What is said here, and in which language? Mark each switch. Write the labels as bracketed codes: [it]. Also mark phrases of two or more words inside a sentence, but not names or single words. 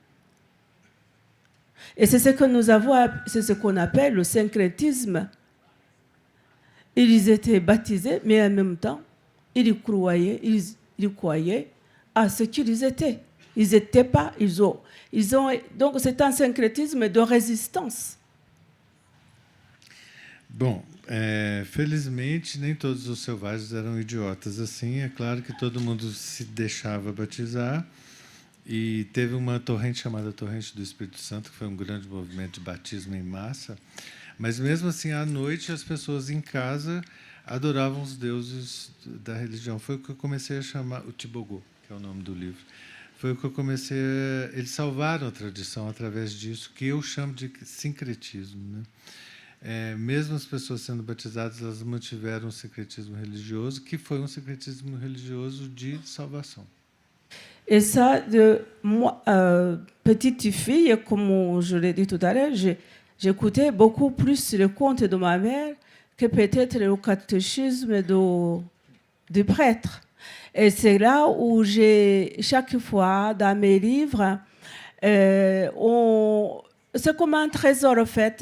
[fr] Et c'est ce que nous avons, c'est ce qu'on appelle le syncrétisme. Ils étaient baptisés, mais en même temps, ils croyaient à ce qu'ils étaient. Ils n'étaient pas, donc c'est un syncrétisme de résistance. [pt] Bom, felizmente, nem todos os selvagens eram idiotas assim. É claro que todo mundo se deixava batizar. E teve uma torrente chamada Torrente do Espírito Santo, que foi um grande movimento de batismo em massa. Mas, mesmo assim, à noite, as pessoas em casa adoravam os deuses da religião. Foi o que eu comecei a chamar, o Tibogo, que é o nome do livro. Foi o que eu comecei a... Eles salvaram a tradição através disso, que eu chamo de sincretismo, né? Mesmo as pessoas sendo batizadas, elas mantiveram um sincretismo religioso, que foi um sincretismo religioso de salvação. [fr] Et ça, moi, petite fille, comme je l'ai dit tout à l'heure, j'écoutais beaucoup plus le conte de ma mère que peut-être le catéchisme du prêtre. Et c'est là où chaque fois, dans mes livres, c'est comme un trésor, en fait.